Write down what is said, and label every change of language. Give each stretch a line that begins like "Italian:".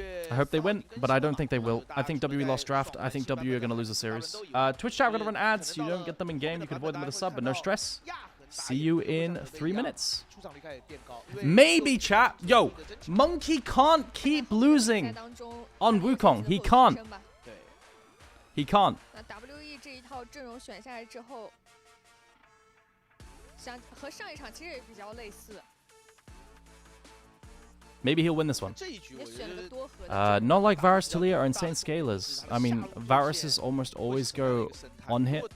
English: I hope they win, but I don't think they will. I think WE lost draft. I think WE are going to lose the series. Twitch chat, we're going to run ads. You don't get them in-game. You can avoid them with a sub, but no stress. See you in 3 minutes. Maybe, chat. Yo, Monkey can't keep losing on Wukong. He can't. He can't.
Chinese: 这一套阵容选下来之后，像和上一场其实也比较类似。
English: Maybe he'll win this one. Not like Varus, Talia are insane scalers. I mean, Varus's almost always go on hit.